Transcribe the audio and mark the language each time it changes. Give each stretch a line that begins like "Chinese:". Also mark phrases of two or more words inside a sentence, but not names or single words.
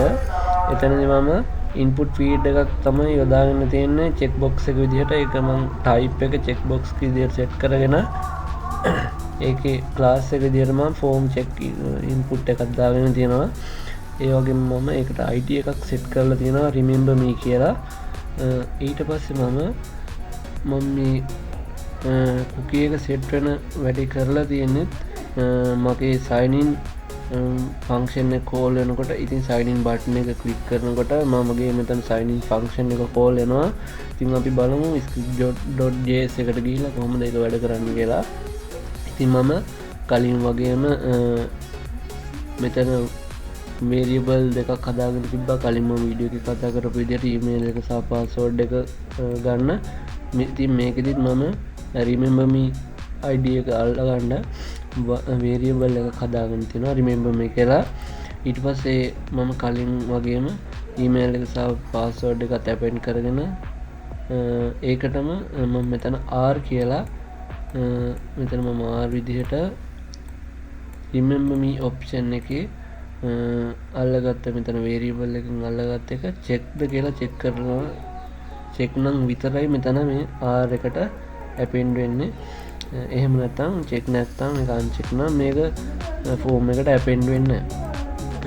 Sinhala: එතනදි මම
English: input feed
Sinhala: එකක් තමයි යොදාගෙන තියෙන්නේ
English: check box
Sinhala: එක විදිහට. ඒක මම type එක
English: check box
Sinhala: විදිහට set කරගෙන ඒකේ class එක විදිහට මම
English: form check input
Sinhala: එකක් දාගෙන තියෙනවා. ඒ වගේම මම ඒකට id එකක් set කරලා තියෙනවා
English: remember me
Sinhala: කියලා. ඊට පස්සේ මම මේ cookie එක set වෙන වැඩි කරලා තියෙන්නේ මගේ
English: sign in
Sinhala: ෆන්ක්ෂන් එක කෝල් වෙනකොට. ඉතින්
English: sign in
Sinhala: බටන් එක ක්ලික් කරනකොට මමගේ මෙතන
English: sign in
Sinhala: ෆන්ක්ෂන් එක කෝල් වෙනවා. ඉතින් අපි බලමු script.js එකට ගිහිල්ලා කොහොමද ඒක වැඩ කරන්නේ කියලා. ඉතින් මම කලින් වගේම මෙතන variable දෙකක් හදාගෙන තිබ්බා. කලින් මම වීඩියෝ එකක කතා කරපු විදිහට email එක සහ password එක ගන්න. ඉතින් මේකෙදිත් මම
English: remember me id
Sinhala: එක අල්ලගන්න variable එකක් හදාගෙන තියෙනවා
English: remember me
Sinhala: කියලා. ඊට පස්සේ මම කලින් වගේම email එක සහ password එක append කරගෙන ඒකටම මම මෙතන r කියලා මෙතන මම r විදිහට
English: remember me option
Sinhala: එකේ අල්ලගත්ත මෙතන variable එකෙන් අල්ලගත්ත එක checkද කියලා check කරනවා. check නම් විතරයි මෙතන මේ r එකට append වෙන්නේ. එහෙම නැත්නම් check නැත්නම් මේක uncheck නම් මේක form එකට append වෙන්නේ නැහැ.